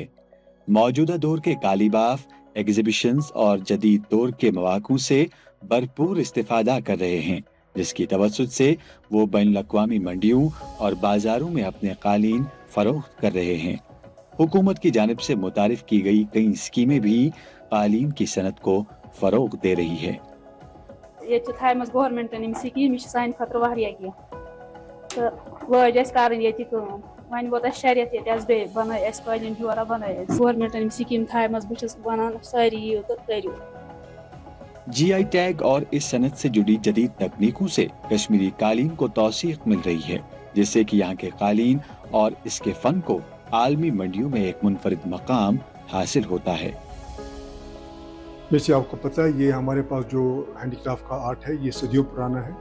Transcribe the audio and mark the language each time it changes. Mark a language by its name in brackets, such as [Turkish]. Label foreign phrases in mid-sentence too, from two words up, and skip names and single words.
[Urdu] موجودہ دور کے قالی باف ایگزیبیشنز اور جدید دور کے مواقع سے بھرپور استفادہ کر رہے ہیں، جس کی توسط سے وہ بین الاقوامی منڈیوں اور بازاروں میں اپنے قالین فروخت کر رہے ہیں۔ حکومت کی جانب سے متعارف کی گئی کئی اسکیمیں بھی قالین کی صنعت کو فروغ دے رہی ہے۔ [Kashmiri] یہ گورمنٹن سکیم یہ سانہ خاطر واریاہ کینٛہہ تہٕ لٲج اَسہِ کَرٕنۍ ییٚتہِ کٲم۔ وۄنۍ ووت اَسہِ شریعت ییٚتہِ حظ بیٚیہِ بنٲے اَسہِ قٲلیٖن جورا بنٲے اَسہِ گورمنٹن سکیم تھایمژ بہٕ چھَس وَنان سٲری یِیِو تہٕ کٔرِو۔ [Urdu] جی آئی ٹیگ اور اس صنعت سے جڑی جدید تکنیکوں سے کشمیری قالین کو توثیق مل رہی ہے، جس سے کہ یہاں کے قالین اور اس کے فن کو عالمی منڈیوں میں ایک منفرد مقام حاصل ہوتا ہے۔ جیسے آپ کو پتہ ہے یہ ہمارے پاس جو ہینڈی کرافٹ کا آرٹ ہے یہ صدیوں پرانا ہے۔